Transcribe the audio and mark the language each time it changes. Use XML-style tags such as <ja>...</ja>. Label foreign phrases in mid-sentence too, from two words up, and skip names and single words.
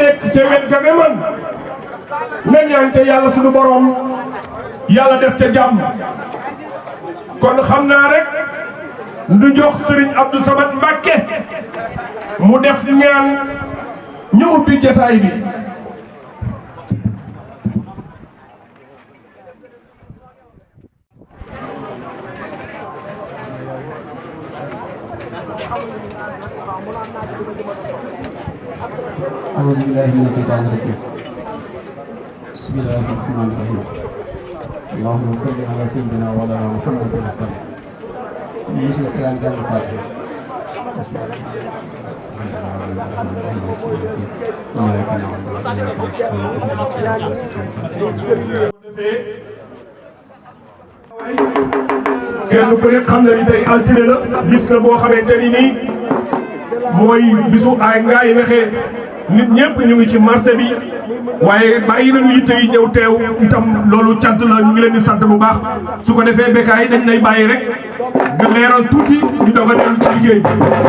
<wo>nekk ca wet ga nga mën nga ñaan te yàlla suñu borom yàlla def ca jàmm kon xam naa rek ñu jox Serigne Abdou Samad Mbacké mu def ñaan ñu ubbi jotaay bi.</wo> <ar>أعوذ بالله من الشيطان الرجيم بسم الله الرحمن الرحيم اللهم صل على سيدنا وعلى محمد وسلم يوسف السلام جل الفاتحة إياك نعبد وإياك نستعين اهدنا الصراط المستقيم</ar> <wo>kenn ku nekk xam na ni tey altine la bis la boo xamante ni nii mooy bisu ay Ngaye Mékhé nit ñëpp ñu ngi ci marché bi waaye bàyyi nañu yitte yi ñëw teew itam loolu cant la ñu ngi leen di sant bu baax su ko defee Bécaye dañ lay bàyyi rek nga leeral tuuti ñu doog a dellu ci liggéey bi.</wo>